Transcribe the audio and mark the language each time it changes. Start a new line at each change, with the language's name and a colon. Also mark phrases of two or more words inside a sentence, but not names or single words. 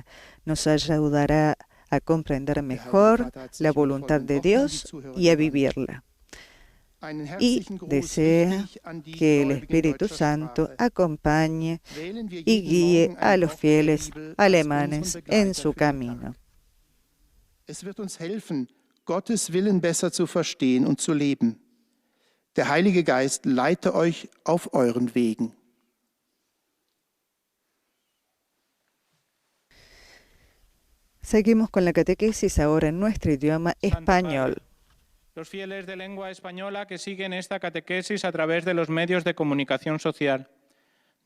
Spanish: Nos ayudará a comprender mejor la voluntad de Dios y a vivirla. Y desea que el Espíritu Santo acompañe y guíe a los fieles alemanes en su camino.
German: Es wird uns helfen, Gottes Willen besser zu verstehen und zu leben. Der Heilige Geist leite euch auf euren Wegen.
Spanish: Seguimos con la catequesis ahora en nuestro idioma español. Los fieles de lengua española que siguen esta catequesis a través de los medios de comunicación social.